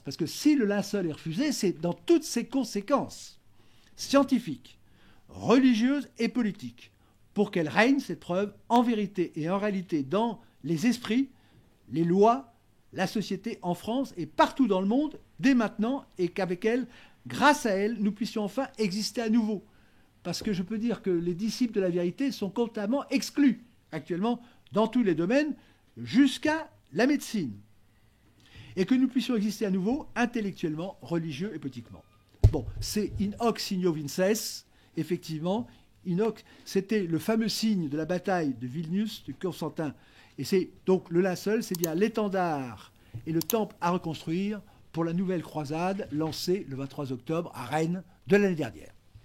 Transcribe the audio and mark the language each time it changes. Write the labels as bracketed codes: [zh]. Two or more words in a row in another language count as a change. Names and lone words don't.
[fr] Parce que si le linceul est refusé, c'est dans toutes ses conséquences scientifiques, religieuses et politiques, pour qu'elle règne, cette preuve, en vérité et en réalité dans les esprits, les lois, la société en France et partout dans le monde, dès maintenant, et qu'avec elle, grâce à elle, nous puissions enfin exister à nouveau. Parce que je peux dire que les disciples de la vérité sont constamment exclus, actuellement, dans tous les domaines, jusqu'à la médecine. Et que nous puissions exister à nouveau, intellectuellement, religieux et politiquement. Bon, c'est [la] in hoc signo vinces, [fr] effectivement. [la] In hoc, [fr] c'était le fameux signe de la bataille de Vilnius, de Constantin. Et c'est donc le linceul, c'est bien l'étendard et le temple à reconstruire pour la nouvelle croisade lancée le 23 octobre à Rennes de l'année dernière.